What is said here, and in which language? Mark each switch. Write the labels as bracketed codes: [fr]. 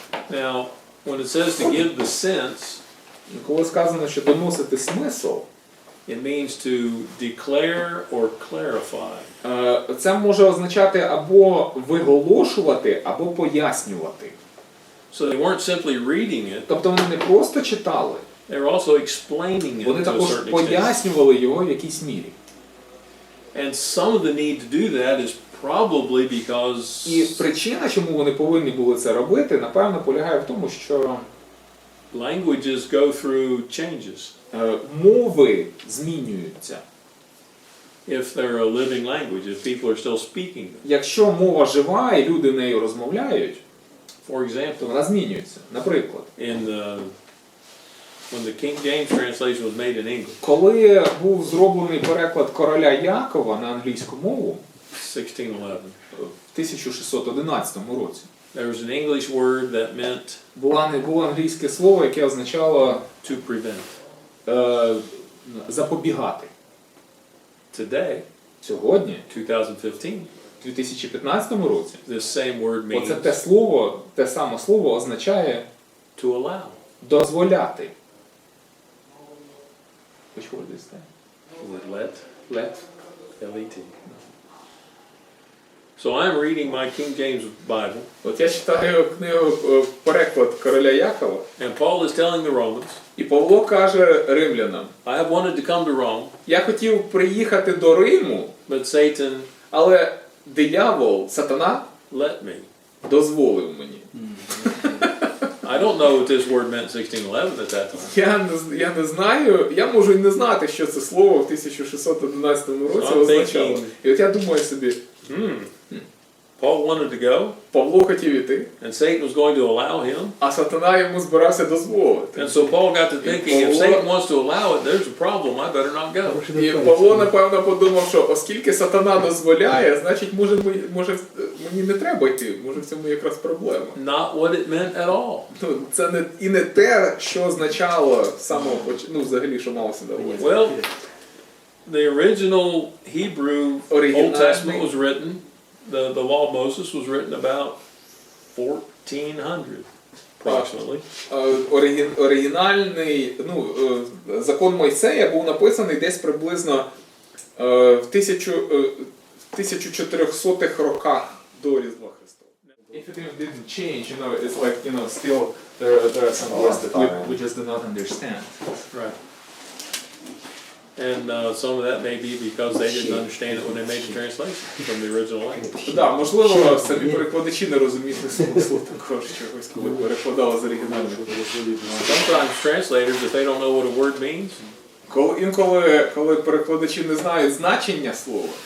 [en] Now, when it says to give the sense, [uk] Коли сказано, що доносити смисл, [en] it means to declare or clarify. [uk] це може означати або виголошувати, або пояснювати. [en] So they weren't simply reading it, [uk] Тобто вони не просто читали, [en] they were also explaining it [uk] вони [en] to a [uk] також [en] certain extent. [uk] пояснювали його в якійсь мірі. [en] And some of the need to do that is probably because [uk] І причина, чому вони повинні були це робити, напевно, полягає в тому, що [en] languages go through changes. [uk] мови змінюються. [en] If they're a living language, if people are still speaking them. [uk] Якщо мова жива і люди нею розмовляють, [en] For example, [uk] то вона змінюється. Наприклад, [en] when the King James translation was made in English, [uk] коли був зроблений переклад короля Якова на англійську мову [en] 1611, [uk] в 1611 році, [en] there was an English word that meant [uk] було англійське слово, яке означало [en] to prevent. [uk] Запобігати. [en] Today, [uk] Сьогодні, [en] 2015, [uk] в 2015 році, [en] this same word [uk] оце [en] means [uk] те саме слово означає [en] to allow. [uk] дозволяти. [en] Which word is that? Is it let? Let. L-E-T. So I'm reading my King James Bible, [uk] От я читаю книгу переклад короля Якова, [en] and Paul is telling the Romans, [uk] і Павло каже римлянам: [en] I have wanted to come to Rome, [uk] я хотів приїхати до Риму, [en] but Satan [uk] але диявол, сатана, [en] let me. [uk] дозволив мені. [en] I don't know what this word meant in 1611 at that time. [uk] Я не знаю, я можу і не знати, що це слово в 1611 році означало. І от я думаю собі, [en] Paul wanted to go, [uk] Павло хотів іти, [en] and Satan was going to allow him. [uk] а сатана йому збирався дозволити. [en] And so Paul got to thinking, if Satan wants to allow it, there's a problem, I better not go. [uk] І Павло, напевно, подумав, що оскільки сатана дозволяє, значить, може мені не треба йти, може в цьому якраз проблема. [en] Not what it meant at all. [uk] Ну, це не те, що означало взагалі, що малося на увазі. [en] Well, the original Hebrew Old Testament was written, the law of Moses was written about 1400 approximately. [uk] Оригінальний, закон Мойсея був написаний десь приблизно в 1400-х роках до Різдва Христова. [en] If it didn't change, it's like, still there are some words that we just do not understand. Right. And some of that may be because they didn't understand it when they made the translation from the original language. [uk] Так, можливо, самі перекладачі не розуміли смислу також чогось, коли перекладали з оригінального. [en] Sometimes translators, if they don't know what a word means, [uk] Інколи, коли перекладачі не знають значення слова,